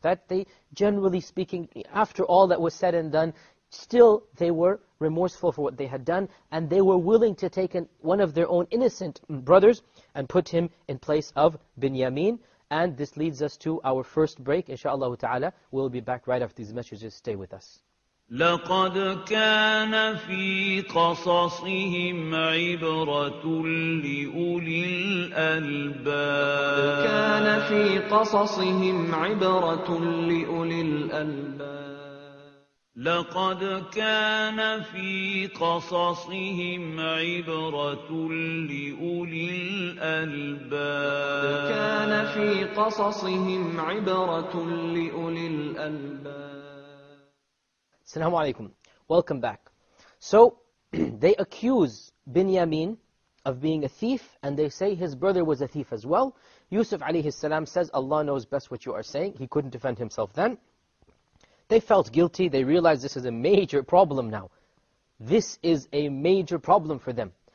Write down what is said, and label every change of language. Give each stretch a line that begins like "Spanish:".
English: That they, generally speaking, after all that was said and done, still they were remorseful for what they had done. And they were willing to take one of their own innocent brothers and put him in place of Binyamin. And this leads us to our first break. Inshallah ta'ala, we'll be back right after these messages. Stay with us.
Arabic: لقد كان في قصصهم عبرة لأولي الألباب. كان في قصصهم عبرة لأولي الألباب. لقد كان في قصصهم عبرة لأولي الألباب. كان في قصصهم عبرة لأولي الألباب.
English: Assalamu alaikum. Welcome back. So they accuse Binyamin of being a thief, and they say his brother was a thief as well. Yusuf alayhi salam says, Allah knows best what you are saying. He couldn't defend himself then. They felt guilty. They realized this is a major problem now. This is a major problem for them.